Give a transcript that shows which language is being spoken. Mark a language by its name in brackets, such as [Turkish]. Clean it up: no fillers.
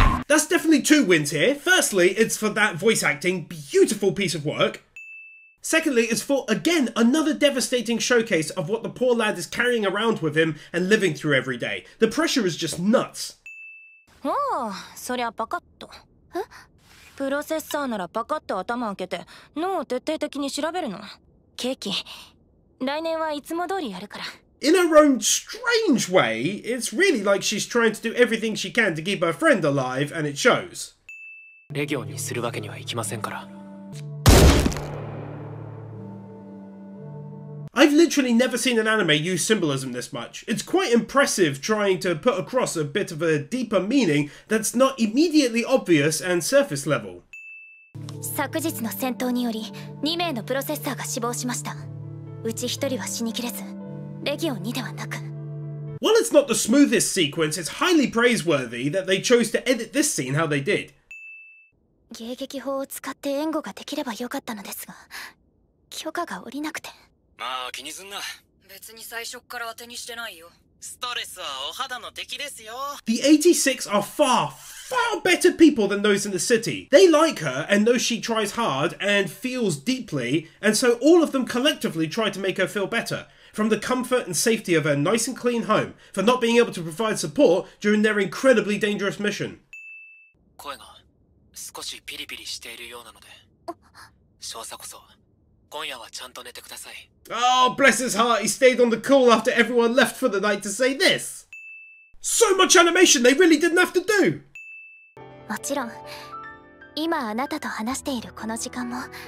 [English] That's definitely 2 wins here. Firstly, it's for that voice acting, beautiful piece of work. Secondly, it's for, again, another devastating showcase of what the poor lad is carrying around with him and living through every day. The pressure is just nuts. [Japanese] おお、そりゃパカッと。プロセッサーならパカッと頭開けて脳を徹底的に調べるの。ケーキ、来年はいつも通りやるから。 [English] In her own strange way, it's really like she's trying to do everything she can to keep her friend alive, and it shows. [Japanese] レギオンにするわけにはいきませんから。 [English] I've literally never seen an anime use symbolism this much. It's quite impressive trying to put across a bit of a deeper meaning that's not immediately obvious and surface level. [Japanese] 昨日の戦闘により2名のプロセッサーが死亡しました。うち1人は死にきれず、レギオン2ではなく。 [English] While it's not the smoothest sequence, it's highly praiseworthy that they chose to edit this scene how they did. [Japanese] 迎撃砲を使って援護ができればよかったのですが、許可が下りなくて。まあ気にすんな。別に最初から当てにしてないよ。ストレスはお肌の敵ですよ。 [English] The 86 are far better people than those in the city. They like her and know she tries hard and feels deeply, and so all of them collectively try to make her feel better. From the comfort and safety of her nice and clean home, for not being able to provide support during their incredibly dangerous mission. [Japanese] 声が少しピリピリしているようなので、少佐こそ今夜はちゃんと寝てください。 [English] Oh, bless his heart, he stayed on the call after everyone left for the night to say this. So much animation they really didn't have to do. [Japanese] もちろん、今あなたと話しているこの時間も